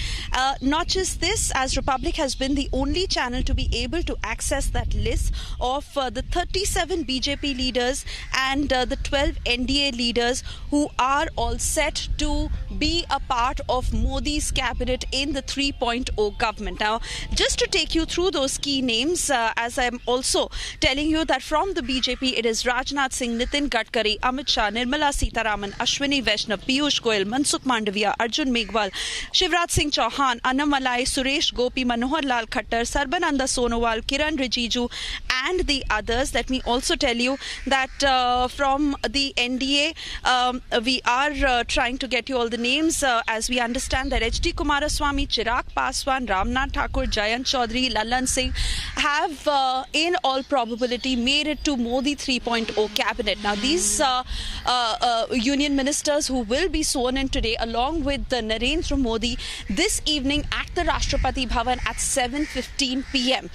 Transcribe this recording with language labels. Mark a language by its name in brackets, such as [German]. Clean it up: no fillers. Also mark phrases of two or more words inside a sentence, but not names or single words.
[English] Not just this, as Republic has been the only channel to be able to access that list of the 37 BJP leaders and the 12 NDA leaders who are all set to be a part of Modi's cabinet in the 3.0 government. Now, just to take you through those key names, as I'm also telling you that from the BJP, it is Rajnath Singh, Nitin Gadkari, Amit Shah, Nirmala Sitharaman, Ashwini Vaishnav, Piyush Goyal, Mansukh Mandavia, Arjun Meghwal, Shivraj Singh Chauhan, Anam Malai, Suresh Gopi, Manohar Lal Khattar, Sarbananda Sonowal, Kiran Rijiju, and the others. Let me also tell you that from the NDA, we are trying to get you all the names. As we understand that H.D. Kumaraswamy, Chirag Paswan, Ramnath Thakur, Jayant Chaudhary, Lallan Singh have in all probability made it to Modi 3.0 cabinet. Now, these union ministers who will be sworn in today along with Narendra Modi this evening at the Rashtrapati Bhavan at 7:15 p.m.